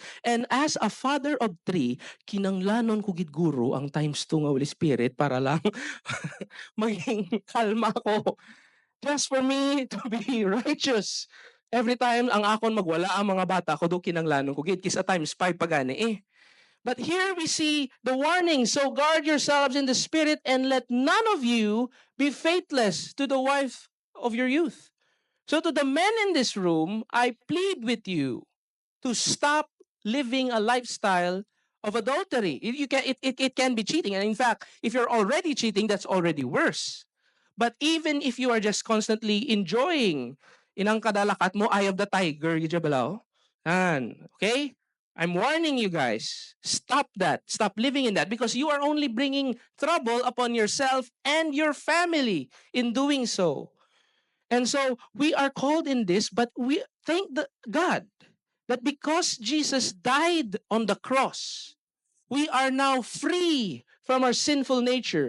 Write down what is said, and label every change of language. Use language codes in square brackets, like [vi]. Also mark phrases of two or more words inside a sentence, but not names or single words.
[en] And as a father of three, [hil] kinanglanon ko gid guro ang times 2 nga Holy Spirit para lang maging kalma ko. [en] Just for me to be righteous. Every time [hil] ang akon magwala ang mga bata ko, do kinanglanon ko gid kisa times 5 pagani eh. [en] But here we see the warning. So guard yourselves in the Spirit and let none of you be faithless to the wife of your youth. So to the men in this room, I plead with you to stop living a lifestyle of adultery. It can be cheating. And in fact, if you're already cheating, that's already worse. But even if you are just constantly enjoying, [hil] inang kadalakat mo, [en] eye of the tiger, yun okay? I'm warning you guys, stop that. Stop living in that because you are only bringing trouble upon yourself and your family in doing so. And so we are called in this, but we thank God that because Jesus died on the cross, we are now free from our sinful nature.